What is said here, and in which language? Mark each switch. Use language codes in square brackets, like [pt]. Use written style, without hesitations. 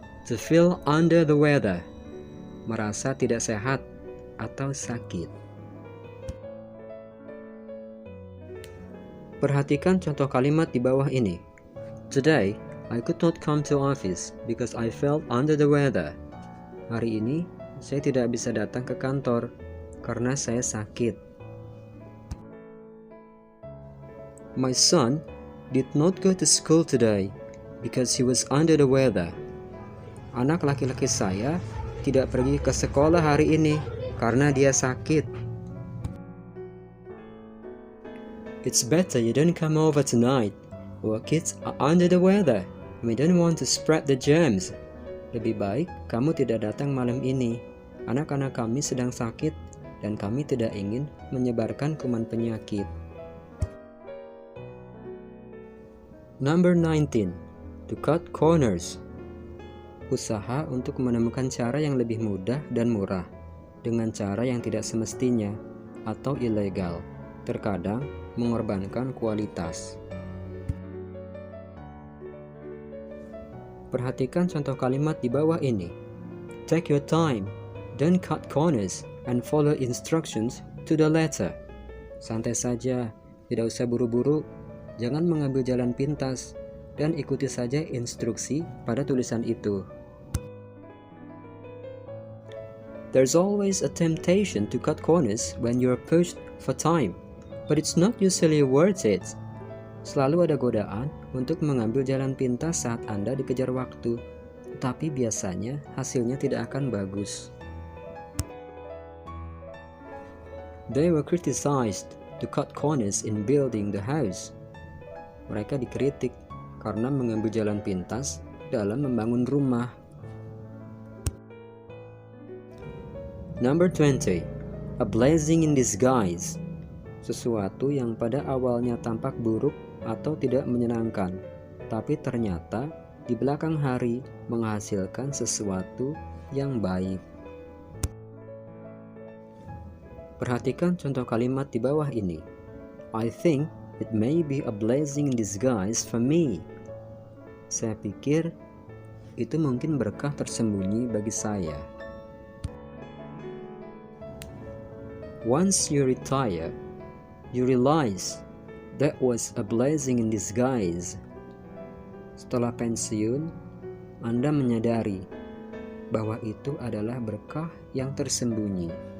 [en] To feel under the weather. [id] Merasa tidak sehat atau sakit. Perhatikan contoh kalimat di bawah ini. [en] Today, I could not come to office because I felt under the weather. [id] Hari ini, saya tidak bisa datang ke kantor karena saya sakit. [en] My son did not go to school today because he was under the weather. [id] Anak laki-laki saya tidak pergi ke sekolah hari ini karena dia sakit. [en] It's better you don't come over tonight. Our kids are under the weather. We don't want to spread the germs. [id] Lebih baik kamu tidak datang malam ini. Anak-anak kami sedang sakit dan kami tidak ingin menyebarkan kuman penyakit. [en] Number 19. To cut corners. [id] Usaha untuk menemukan cara yang lebih mudah dan murah dengan cara yang tidak semestinya atau ilegal, terkadang mengorbankan kualitas. Perhatikan contoh kalimat di bawah ini. [en] Take your time, don't cut corners, and follow instructions to the letter. [id] Santai saja, tidak usah buru-buru, jangan mengambil jalan pintas, dan ikuti saja instruksi pada tulisan itu. [en] There's always a temptation to cut corners when you're pushed for time, but it's not usually worth it. [id] Selalu ada godaan untuk mengambil jalan pintas saat Anda dikejar waktu, tapi biasanya hasilnya tidak akan bagus. [en] They were criticized to cut corners in building the house. [id] Mereka dikritik karena mengambil jalan pintas dalam membangun rumah. [en] Number 20. A blessing in disguise. [id] Sesuatu yang pada awalnya tampak buruk atau tidak menyenangkan, tapi ternyata di belakang hari menghasilkan sesuatu yang baik. Perhatikan contoh kalimat di bawah ini. [en] I think it may be a blessing in disguise for me. [id] Saya pikir itu mungkin berkah tersembunyi bagi saya. [en] Once you retire, you realize that was a blessing in disguise. [id] Setelah pensiun, Anda menyadari bahwa itu adalah berkah yang tersembunyi.